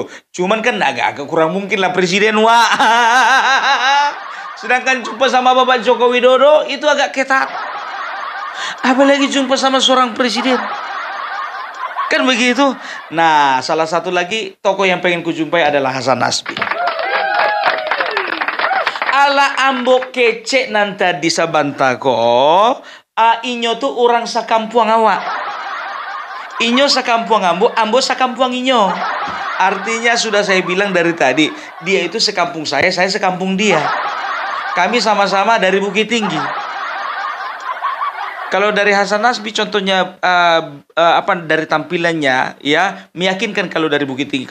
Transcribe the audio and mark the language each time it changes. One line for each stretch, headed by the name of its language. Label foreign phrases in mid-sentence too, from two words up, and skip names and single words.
Indonesian: Cuman kan agak kurang mungkin lah presiden, wah. Sedangkan jumpa sama Bapak Joko Widodo itu agak ketat. Apalagi jumpa sama seorang presiden. Kan begitu. Nah, salah satu lagi tokoh yang pengen kujumpai adalah Hasan Nasbi.
Minangkabau: Ala ambok kecek nanta di Sabantako, inyo tuh orang sakampuang awak. Inyo sakampuang ambo sakampuang inyo.
Indonesian: Artinya sudah saya bilang dari tadi, dia itu sekampung saya sekampung dia. Kami sama-sama dari Bukit Tinggi. Kalau dari Hasan Nasbi contohnya apa dari tampilannya ya meyakinkan kalau dari Bukit Tinggi.